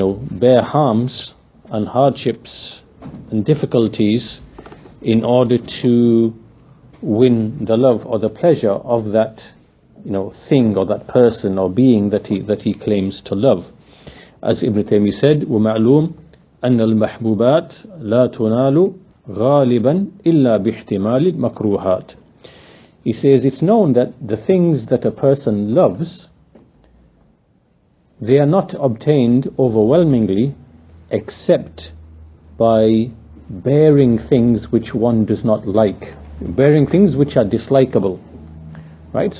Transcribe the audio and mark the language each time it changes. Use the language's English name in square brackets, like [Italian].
[English] bear harms and hardships and difficulties in order to win the love or the pleasure of that, thing or that person or being that he claims to love. [Arabic] As Ibn Taymiyyah said, وَمَعْلُومٌ أَنَّ الْمَحْبُوبَاتِ لَا تُنَالُ غالبا إلا باحتمال المكروهات. [English] He says it's known that the things that a person loves, they are not obtained overwhelmingly except by bearing things which one does not like, bearing things which are dislikable, right?